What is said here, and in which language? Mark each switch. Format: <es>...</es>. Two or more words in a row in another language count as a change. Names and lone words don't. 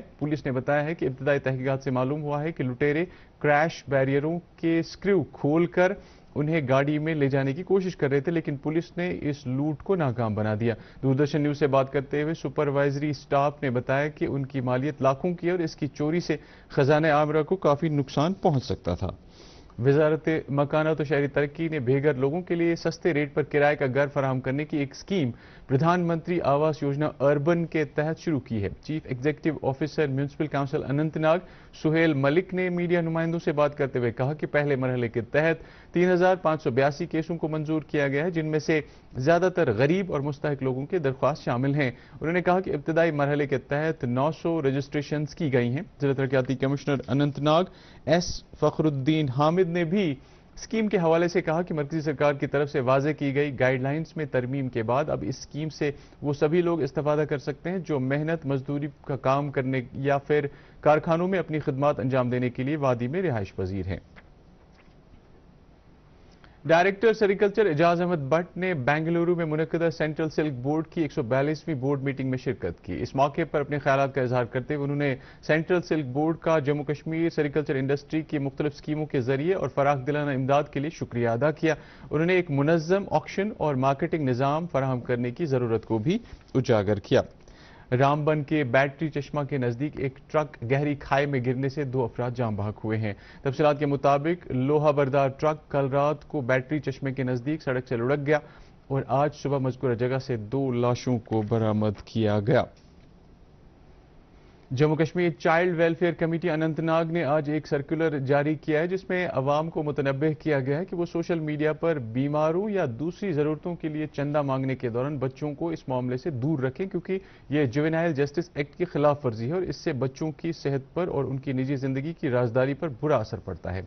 <ur>پولیس نے بتایا ہے کہ ابتدائی تحقیقات سے معلوم ہوا ہے کہ لٹیرے کریش بیریئروں کے سکریو کھول کر انہیں گاڑی میں لے جانے کی کوشش کر رہے تھے لیکن پولیس نے اس لوٹ کو ناکام بنا دیا۔ دوردرشن نیوز سے بات کرتے ہوئے</ur> <en>supervisory staff</en> <ur>نے بتایا کہ ان کی مالیت لاکھوں کی اور اس کی چوری سے خزانہ عامرہ کو کافی نقصان پہنچ سکتا تھا۔ وزارت مکانات و شہری ترقی نے بے گھر لوگوں کے لیے سستے ریٹ پر کرائے کا گھر فراہم کرنے کی ایک اسکیم پردھان منتری آواس یوجنا اربن کے تحت شروع کی ہے۔</ur> <en>Chief Executive Officer Municipal Council</en> <ur>اننت ناگ سہیل ملک نے میڈیا نمائندوں سے بات کرتے ہوئے کہا کہ پہلے مرحلے کے تحت 3582 کیسوں کو منظور کیا گیا ہے جن میں سے زیادہ تر غریب اور مستحق لوگوں کے درخواست شامل ہیں۔ انہوں نے کہا کہ ابتدائی مرحلے کے تحت 900 رجسٹریشنز کی گئی ہیں۔ ضلع ترقیاتی کمشنر اننت ناگ ایس فخر الدین حامد نے بھی اسکیم کے حوالے سے کہا کہ مرکزی سرکار کی طرف سے واضح کی گئی گائیڈ لائنز میں ترمیم کے بعد اب اس اسکیم سے وہ سبھی لوگ استفادہ کر سکتے ہیں جو محنت مزدوری کا کام کرنے یا پھر کارخانوں میں اپنی خدمات انجام دینے کے لیے وادی میں رہائش پذیر ہیں۔</ur> <en>Director Sericulture</en> <ur>اعجاز احمد بٹ نے بنگلورو میں منعقدہ سینٹرل سلک بورڈ کی 142ویں</ur> <en>board meeting</en> <ur>میں شرکت کی۔ اس موقع پر اپنے خیالات کا اظہار کرتے ہوئے انہوں نے سینٹرل سلک بورڈ کا جموں کشمیر</ur> <en>sericulture industry</en> <ur>کی مختلف اسکیموں کے ذریعے اور فراخ دلانہ امداد کے لیے شکریہ ادا کیا۔ انہوں نے ایک منظم آکشن اور مارکیٹنگ نظام فراہم کرنے کی ضرورت کو بھی اجاگر کیا۔ رامبن کے بیٹری چشمہ کے نزدیک ایک ٹرک گہری کھائی میں گرنے سے 2 افراد جاں بحق ہوئے ہیں۔ تفصیلات کے مطابق لوہا بردار ٹرک کل رات کو بیٹری چشمے کے نزدیک سڑک سے لڑک گیا اور آج صبح مذکورہ جگہ سے 2 لاشوں کو برآمد کیا گیا۔ جموں کشمیر چائلڈ ویلفیئر کمیٹی اننت ناگ نے آج ایک سرکولر جاری کیا ہے جس میں عوام کو متنبہ کیا گیا ہے کہ وہ</ur> <en>social media</en> <ur>پر بیماروں یا دوسری ضرورتوں کے لیے چندہ مانگنے کے دوران بچوں کو اس معاملے سے دور رکھیں کیونکہ یہ جوینائل جسٹس ایکٹ کی خلاف ورزی ہے اور اس سے بچوں کی صحت پر اور ان کی نجی زندگی کی رازداری پر برا اثر پڑتا ہے۔</ur>